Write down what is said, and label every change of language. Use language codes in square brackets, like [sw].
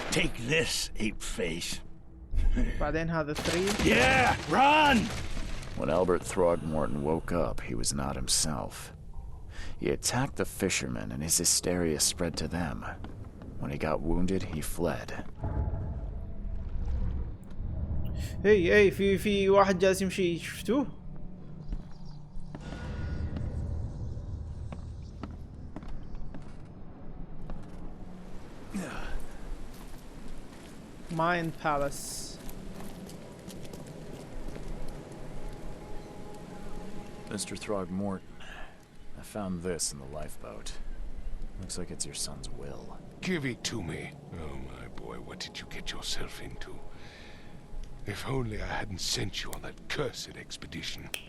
[en] Take this, ape face. [ar] بعدين هذا 3. [en] Yeah, run! When Albert Throgmorton woke up, he was not himself. He attacked the fishermen and his hysteria spread to them. When he got wounded, he fled. [ar] هي في واحد جالس يمشي، شفتوه؟ Mind Palace. [en] Mr. Throgmorton, I found this in the lifeboat. Looks like it's your son's will. Give it to me. Oh, my boy, what did you get yourself into? If only I hadn't sent you on that cursed expedition.